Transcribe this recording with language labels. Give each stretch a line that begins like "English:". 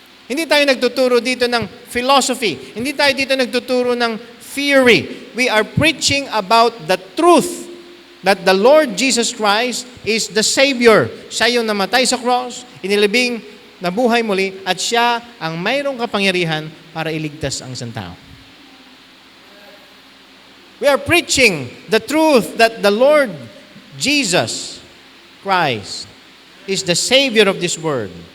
Filipino: Hindi tayo nagtuturo dito ng philosophy. Hindi tayo dito nagtuturo ng theory.
English: We are preaching about the truth that the Lord Jesus Christ is the Savior.
Filipino: Siya yung namatay sa cross, inilibing, nabuhay muli, at siya ang mayroong kapangyarihan para iligtas ang isang tao.
English: We are preaching the truth that the Lord Jesus Christ is the Savior of this world.